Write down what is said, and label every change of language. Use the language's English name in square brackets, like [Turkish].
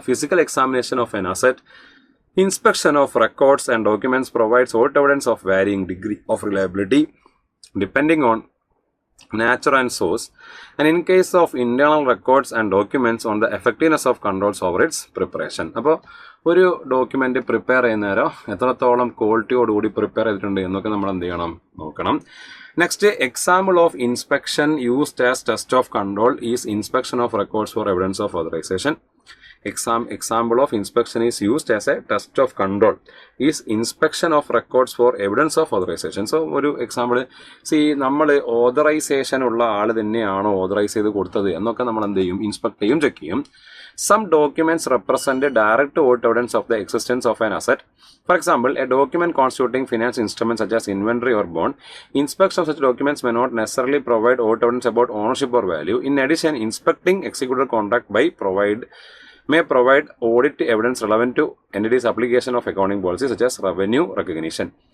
[English] Physical examination of an asset, inspection of records and documents provides audit evidence of varying degree of reliability depending on nature and source, and in case of internal records and documents on the effectiveness of controls over its preparation. അപ്പോൾ [Malayalam] ഒരു document prepare ചെയ്യുന്നേരം എത്രത്തോളം ക്വാളിറ്റിയോടുകൂടി prepare ചെയ്തിട്ടുണ്ട് എന്നൊക്കെ നമ്മൾ എന്ത് ചെയ്യണം നോക്കണം. [English] Next, example of inspection used as test of control is inspection of records for evidence of authorization. Example of inspection is used as a test of control is inspection of records for evidence of authorization. [Malayalam] So ഒരു example, നമ്മൾ authorisation ഉള്ള ആൾ തന്നെയാണോ authorise ചെയ്ത് കൊടുത്തത് എന്നൊക്കെ നമ്മൾ എന്ത് ചെയ്യും, ഇൻസ്പെക്ട് ചെയ്യും, ചെക്ക് ചെയ്യും. [English] Some documents represent a direct or evidence of the existence of an asset. For example, a document constituting finance instruments such as inventory or bond. Inspection of such documents may not necessarily provide evidence about ownership or value. In addition, inspecting executed contract may provide audit evidence relevant to entities' application of accounting policies such as revenue recognition.